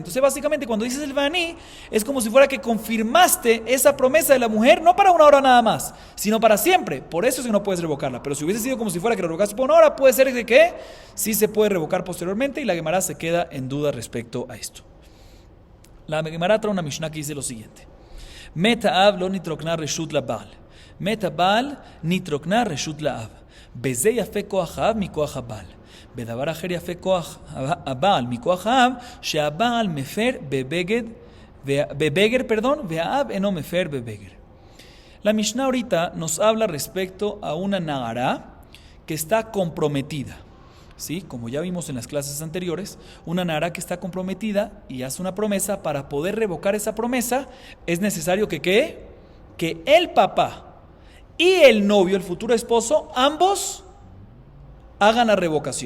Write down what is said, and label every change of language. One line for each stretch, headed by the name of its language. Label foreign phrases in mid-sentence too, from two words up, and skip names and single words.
Spanish: Entonces básicamente cuando dices el Va'ani, es como si fuera que confirmaste esa promesa de la mujer, no para una hora nada más, sino para siempre. Por eso es que no puedes revocarla. Pero si hubiese sido como si fuera que lo revocaste por una hora, puede ser que sí se puede revocar posteriormente, y la Gemara se queda en duda respecto a esto. La Gemara trae una Mishnah que dice lo siguiente:
Hebrew: מת האב לא נתרוקנה רשות לבעל, מת הבעל נתרוקנה רשות לאב. בזה יפה כוח האב מכוח הבעל. בדבר אחר יפה כוח הבעל מכוח האב, שהבעל מפר בבגר, והאב אינו מפר בבגר.
Spanish: La Mishnah ahorita nos habla respecto a una nagara que está comprometida. ¿Sí? Como ya vimos en las clases anteriores, una nagara que está comprometida y hace una promesa. Para poder revocar esa promesa, es necesario que el papá y el novio, el futuro esposo, ambos hagan la revocación.